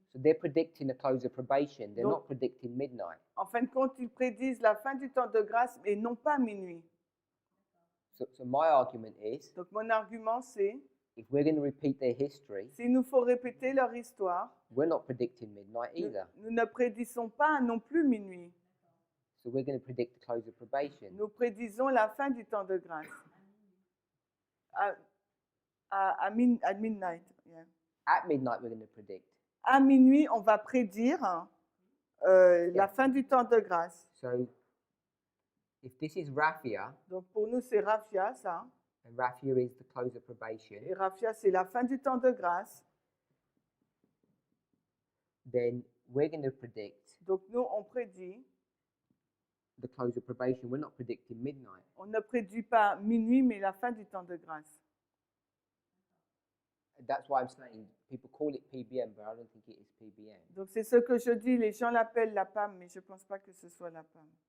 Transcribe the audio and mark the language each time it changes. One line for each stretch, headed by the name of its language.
English: So they're predicting the close of probation. They're
French: Donc-
English: not predicting midnight.
French: En fin de compte, ils prédisent la fin du temps de grâce et non pas minuit.
English: So my argument is,
French: Donc mon argument, c'est,
English: if we're going to repeat their history,
French: s'il nous faut répéter leur histoire,
English: we're not predicting midnight
French: nous,
English: either.
French: nous ne prédisons pas non plus minuit.
English: So we're going to predict the close of probation.
French: Nous prédisons la fin du temps de grâce.
English: À midnight. Yeah. At midnight, we're going to predict.
French: À minuit, on va prédire la fin du temps de grâce.
English: So if this is Raphia,
French: Donc pour nous, c'est Raphia, ça.
English: and Raphia is the close of probation,
French: Et Raphia, c'est la fin du temps de grâce.
English: then we're going to predict
French: Donc nous, on prédit.
English: the close of probation. We're not predicting midnight.
French: On ne prédit pas minuit, mais la fin du temps de grâce.
English: That's why I'm saying people call it PBM, but I don't think it is PBM.
French: Donc c'est ce que je dis, les gens l'appellent la PAM, mais je ne pense pas que ce soit la PAM.